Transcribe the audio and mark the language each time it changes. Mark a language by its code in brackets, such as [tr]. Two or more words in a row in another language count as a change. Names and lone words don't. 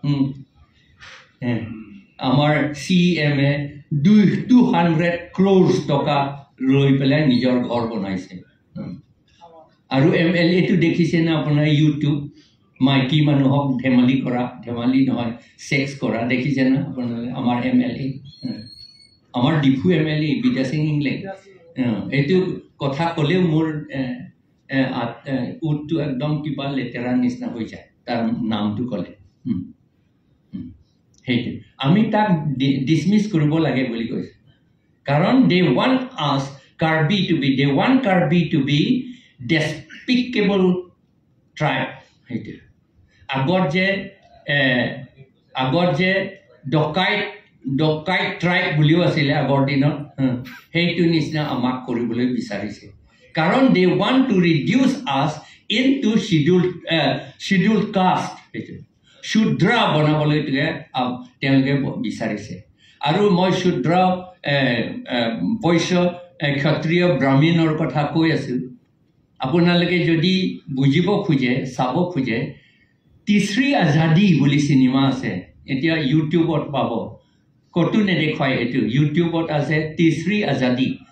[as] আমাৰ CMA 200 crores টকা লৈ পেলাই নিজৰ ঘৰ বনাইছে আৰু MLA টো দেখিছে না আপোনাৰ ইউটিউব মাইকী মানুহক ধেমালি কৰা ধেমালি নহয় সেক্স কৰা দেখিছে না আপোনালোকে আমাৰ MLA আমাৰ ডিফু MLA বিদ্যা সিং ইংলে এইটো কথা ক'লে মোৰ উটটো একদম কিবা লেতেৰা নিচিনা হৈ যায় তাৰ নামটো ক'লে সেইটো আমি তাক ডিসমিস কৰিব লাগে বুলি কৈছে কাৰণ [en] they want us Karbi to be despicable tribe [as] সেইটো আগৰ যে ডকাইট ট্ৰাইব বুলিও আছিলে আগৰ দিনত সেইটো নিচিনা আমাক কৰিবলৈ বিচাৰিছে কাৰণ [en] they want to reduce us into scheduled caste [as] সেইটো শুদ্ৰা বনাবলৈ তেওঁলোকে বিচাৰিছে আৰু মই শুদ্ৰ বৈশ্য ক্ষত্ৰিয় ব্ৰাহ্মণৰ কথা কৈ আছো আপোনালোকে যদি বুজিব খোজে চাব খোজে তিসৰি আজাদী বুলি সিনেমা আছে এতিয়া ইউটিউবত পাব কতো নেদেখায় এটো ইউটিউবত আছে তিসৰি আজাদী